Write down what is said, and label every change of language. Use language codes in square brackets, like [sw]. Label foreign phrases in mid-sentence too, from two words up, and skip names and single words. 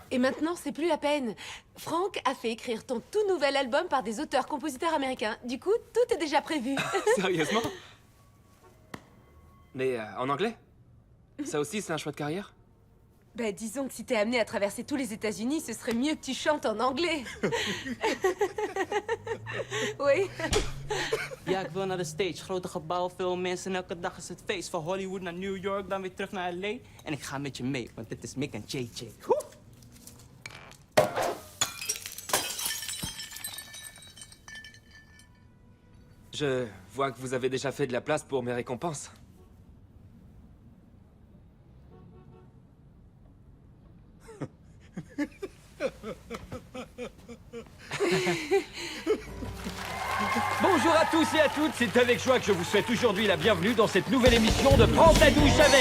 [fr] Et maintenant, c'est plus la peine. Franck a fait écrire ton tout nouvel album par des auteurs-compositeurs américains. Du coup, tout est déjà prévu. Sérieusement? Mais en anglais? Ça aussi, c'est un choix de carrière? Bah, disons que si t'es amené à traverser tous les États-Unis, ce serait mieux que tu chantes en anglais. Oui. [nl] Ja, ik wil naar de stage. Grote gebouwen, veel mensen. Elke dag is het feest. Van Hollywood naar New York, dan weer terug naar LA. En ik ga met je mee, want dit is Mick en JJ. Woe! [fr] Je vois que vous avez déjà fait de la place pour mes récompenses. Bonjour à tous et à toutes, c'est avec joie que je vous souhaite aujourd'hui la bienvenue dans cette nouvelle émission de Prends ta douche avec.